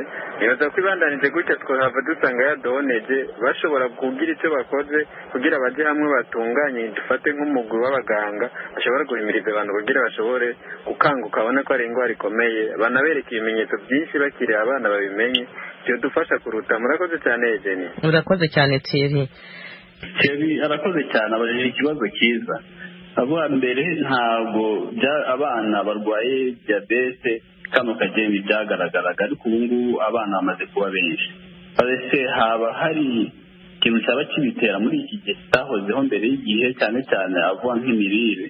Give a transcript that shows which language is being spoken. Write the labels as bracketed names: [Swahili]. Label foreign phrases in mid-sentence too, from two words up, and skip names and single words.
[Rundi] Nibaza ko ibandanije gutya twohava dusanga yadoneje bashobora kugira icyo bakoze kugira baje hamwe batunganye, dufate nk'umugwi w'abaganga bashobora guhimiriza abantu kugira bashobore gukanguka, babone ko ari indwara ikomeye, banabereka ibimenyetso byinshi bakiri abana babimenye. [Kinyarwanda] Byo dufasha kuruta. Murakoze cyane Jenny. Murakoze cyane Thierry. Thierry arakoze cyane, abajije ikibazo cyiza. [Rundi] Abo mbere ntabwo abana barwaye diabete kano kageni byagaragaraga, ariko ubu ngubu abana bamaze kuba benshi. [Kinyarwanda] Ese haba hari ikintu cyaba kibitera muri iki gihe cyahozeho mbere y'igihe, cyane cyane avuga nk'imirire?